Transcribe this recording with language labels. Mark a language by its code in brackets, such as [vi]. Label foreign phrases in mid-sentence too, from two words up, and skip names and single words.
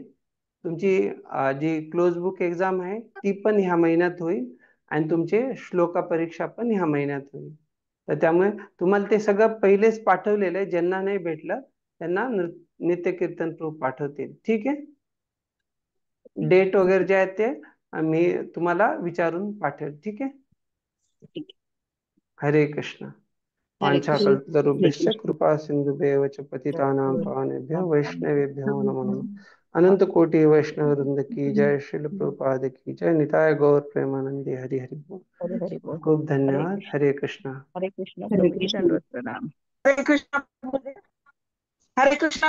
[mr] तुमची जी [en] close book exam [mr] आहे ती पण ह्या महिन्यात होईल, आणि तुमचे श्लोका परीक्षा पण ह्या महिन्यात होईल. तर त्यामुळे तुम्हाला ते सगळं पहिलेच पाठवलेलं आहे. ज्यांना नाही भेटलं त्यांना नित्य कीर्तन प्रूफ पाठवतील. ठीक आहे. डेट वगैरे जे आहेत ते मी तुम्हाला विचारून पाठवेल. ठीक आहे. [sa] हरे कृष्ण. वाञ्छाकल्पतरुभ्यश्च कृपा सिन्धुभ्येव च पतितानां पावनेभ्यो वैष्णवेभ्यो नमो नमः. [hi] अनंत कोटि वैष्णव वृंद की जय. श्रील प्रभुपाद की जय. [bn] निताय गौर प्रेमानंदी. हरि हरि बोल. [mr] खूप धन्यवाद. [sa] हरे कृष्ण. हरे कृष्ण प्रभूजी, दंडवत प्रणाम. हरे कृष्ण. हरे कृष्ण.